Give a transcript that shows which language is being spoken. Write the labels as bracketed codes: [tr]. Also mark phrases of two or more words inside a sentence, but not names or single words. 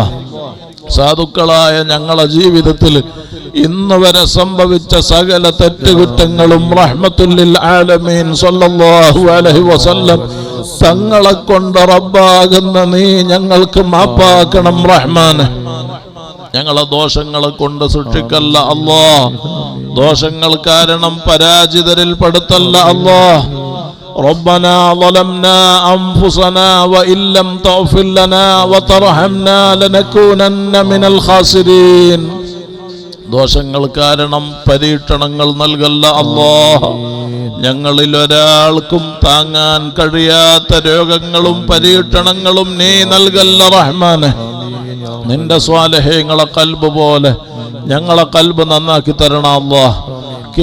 [ml] സാധുക്കളായ ഞങ്ങളുടെ ജീവിതത്തിൽ ഇന്ന് വരെ സംഭവിച്ച സകല തെറ്റുകുറ്റങ്ങളും [ar] رحمة للعالمين صلى الله عليه وسلم [ml] തങ്ങളെ കൊണ്ട് റബ്ബാകുന്ന നീ ഞങ്ങൾക്ക് മാപ്പാക്കണം റഹ്മാനെ. ഞങ്ങളെ ദോഷങ്ങളെ കൊണ്ട് സൂക്ഷിക്കല്ല അല്ലാഹ്. ദോഷങ്ങൾ കാരണം പരാജിതരിൽ പെടുത്തല്ല അല്ലാഹ്. [ar] ربنا ظلمنا أنفسنا وإن لم تغفر لنا وترحمنا لنكونن من الخاسرين. [ml] ദോഷങ്ങൾ കാരണം പരീക്ഷണങ്ങൾ നൽകല്ല അല്ലാഹ്. ഞങ്ങളിൽ ഒരാൾക്കും താങ്ങാൻ കഴിയാത്ത രോഗങ്ങളും പരീക്ഷണങ്ങളും നീ നൽകല്ല റഹ്മാനെ. നിന്റെ സ്വാലിഹീങ്ങളെ ഖൽബ് പോലെ ഞങ്ങളെ ഖൽബ് നന്നാക്കി തരണം അല്ലാഹ്.